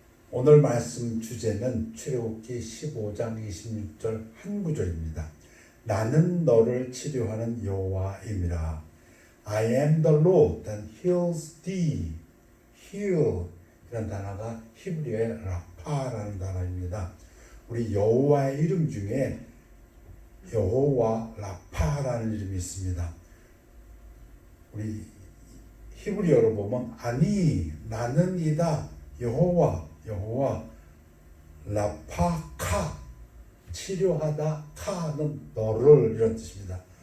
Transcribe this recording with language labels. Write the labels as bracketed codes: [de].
[ko] 오늘 말씀 주제는 출애굽기 15장 26절 한 구절입니다. 나는 너를 치료하는 여호와임이라. [en] I am the Lord that heals thee. [ko] heal 이런 단어가 히브리어의 라파라는 단어입니다. 우리 여호와의 이름 중에 여호와 라파라는 이름이 있습니다. 우리 히브리어로 보면 아니 나는 이다 여호와 라파카 치료하다 카는 너를 이런 뜻입니다.